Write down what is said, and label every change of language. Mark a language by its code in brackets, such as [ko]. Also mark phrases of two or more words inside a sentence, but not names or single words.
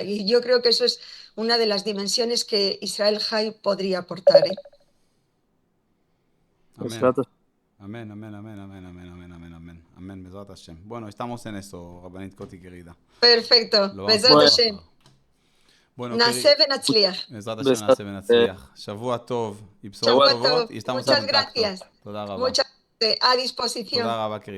[es] Y yo creo que eso es una de las dimensiones que Israel High podría aportar. Amén. Amén, amén, amén, amén, amén, amén, amén, amén, amén, [he] בעזרת השם. [es] Bueno, estamos en eso, Rabanit Coti, querida. Perfecto. Lo vamos a [he] בעזרת השם. [es] trabajar. Bueno, [he] נעשה ונצליח. בעזרת השם נעשה ונצליח. שבוע טוב, עם בשורות Shabbat טובות, tov. [es] y estamos en Muchas contacto. gracias. [he] תודה רבה. [es] Muchas a disposición. [he] תודה רבה, [es] querida.